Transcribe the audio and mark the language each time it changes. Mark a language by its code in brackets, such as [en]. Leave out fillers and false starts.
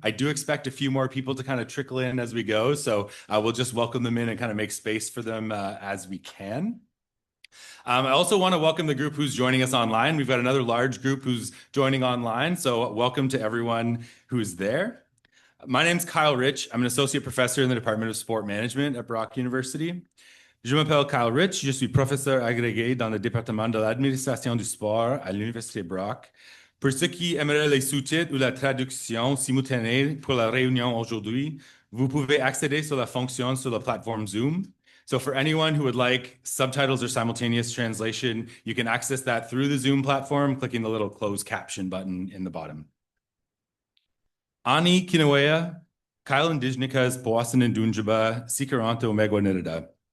[en] I do expect a few more people to kind of trickle in as we go. So we'll just welcome them in and kind of make space for them as we can. I also want to welcome the group who's joining us online. We've got another large group who's joining online. So welcome to everyone who's there. My name's Kyle Rich. I'm an associate professor in the Department of Sport Management at Brock University. [fr] Je m'appelle Kyle Rich, je suis professeur agrégé dans le département de l'administration du sport à l'Université Brock. Pour ceux qui aimeraient les sous-titres ou la traduction simultanée pour la réunion aujourd'hui, vous pouvez accéder sur la fonction sur la plateforme Zoom. [en] So for anyone who would like subtitles or simultaneous translation, you can access that through the Zoom platform, clicking the little closed caption button in the bottom. Ani Kinawea, Kyle Indijnikas, Poasan and Dunjaba, Sikaranto Megwanidada.